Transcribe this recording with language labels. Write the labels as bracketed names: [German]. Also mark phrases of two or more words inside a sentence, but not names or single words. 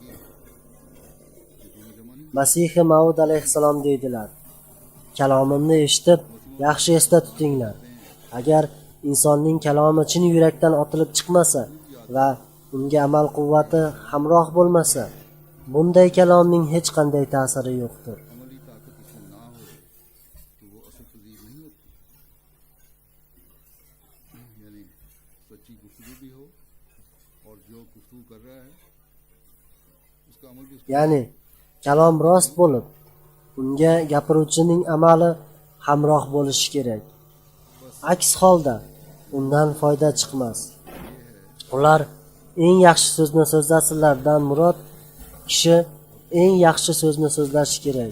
[Uzbek] Masih Maud alayhissalom deydilar: Kalomimni eshitib, yaxshi esda tutinglar. Agar insonning kalomi chin yurakdan otilib chiqmasa va unga amal quvvati hamroh bo'lmasa, bunday kalomning hech qanday ta'siri yo'qdir. [Urdu] عملی طاقت اس میں نہ ہو تو وہ اثر پذیر نہیں ہوتی. یعنی سچی گفتگو بھی ہو اور جو گفتگو کر رہا ہے اس کا عمل بھی [Uzbek] Ya'ni kalom rost bo'lib, unga gapiruvchining amali hamroh bo'lishi kerak. Aks holda undan foyda chiqmas. Ular eng yaxshi so'zni so'zlasinlardan murod kishi eng yaxshi so'zni so'zlashi kerak.